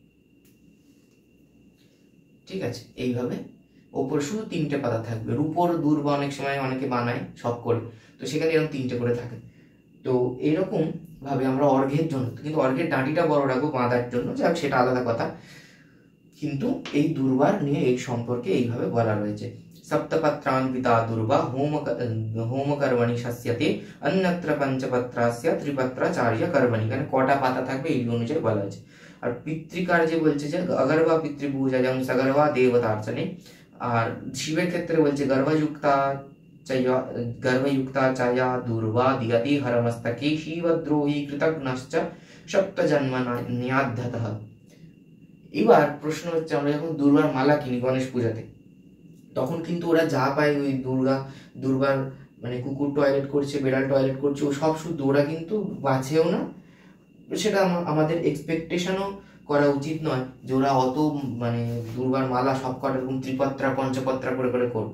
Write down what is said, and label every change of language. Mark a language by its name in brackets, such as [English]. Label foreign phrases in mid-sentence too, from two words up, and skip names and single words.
[Bangla] ঠিক আছে, এইভাবে ওপরে শুধু 3টে পাতা থাকবে। রূপোর দুর্বা অনেক সময় অনেকে বানায় সব করে, তো সেখানে এরকম 3টে করে থাকে। তো এইরকম ভাবে আমরা অর্ঘ্যের জন্য, কিন্তু অর্ঘ্যের ডাঁটিটা বড় রাখবো বাঁধার জন্য, যাক সেটা আলাদা কথা, কিন্তু এই দুর্বার নিয়ে এই সম্পর্কে এইভাবে বলা রয়েছে। [Sanskrit] सप्तपत्रान्विता दुर्वा होम कर्मणि शस्यते अन्यत्र पंचपत्रास्य त्रिपत्राचार्य कर्मणि, [Bangla] এখানে কটা পাতা থাকবে এই অনুযায়ী বলা হয়েছে। আর পিতৃকার্যে বলছে যে [Sanskrit] অগর্ভা পিতৃপূজায়াং সগর্ভা দেবতার্চনে। [Bangla] আর শিবের ক্ষেত্রে বলছে [Sanskrit] गर्भयुक्ता चया दुर्वा दियते हरमस्तके शिवद्रोही कृतघ्नश्च सप्तजन्मन्याद्धतः। [Bangla] এবার প্রশ্ন হচ্ছে, আমরা যখন দুর্বার মালা কিনি গণেশ পূজাতে, তখন কিন্তু ওরা যা পায় ওই দুর্বার মানে কুকুর টয়লেট করছে, বেড়াল টয়লেট করছে, ও সব শুদ্ধ, ওরা কিন্তু বাঁচেও না। সেটা আমাদের এক্সপেকটেশনও করা উচিত নয় যে ওরা অত মানে দুর্বার মালা সব কটা এরকম ত্রিপত্রা পঞ্চপত্রা করে করে করবো।